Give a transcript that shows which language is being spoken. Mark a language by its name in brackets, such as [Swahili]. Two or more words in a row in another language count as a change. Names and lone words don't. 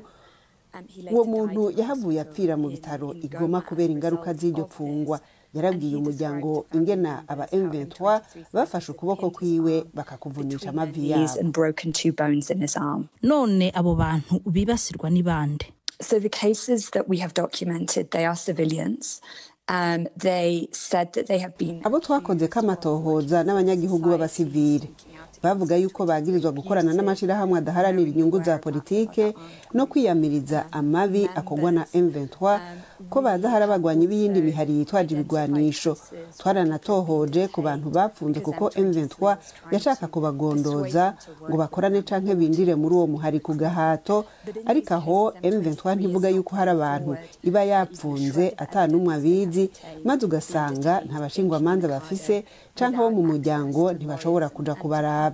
[Rundi] Uwo muntu yahavuye apfira mu bitaro Igoma kubera ingaruka z'iryo pfungwa. Yarabwiye umuryango ingena aba M23 bafashe ukuboko kwiwe bakakuvunisha amavi yabo. None abo bantu bibasirwa ni bande? [English] So the cases that we have documented, they are civilians. They said that they have been... [Rundi] Abo twakoze kamatohoza n'abanyagihugu b'abasivile bavuga yuko bagirizwa gukorana n'amashirahamwe adaharanira inyungu za politike no kwiyamiriza amabi akogwa na M23, ko baza harabagwanyi b'iyindi mihari yitwaje ibigwanisho. Twaranatohoje ku bantu bapfunze kuko M23 yashaka kubagondoza ngo bakorane canke bindire muri uwo muhari ku gahato, ariko aho M23 ntivuga yuko hari abantu iba yapfunze atanumwe abizi, maze ugasanga nta bashingwamanza bafise canke bo mu muryango ntibashobora kuja kubaraba.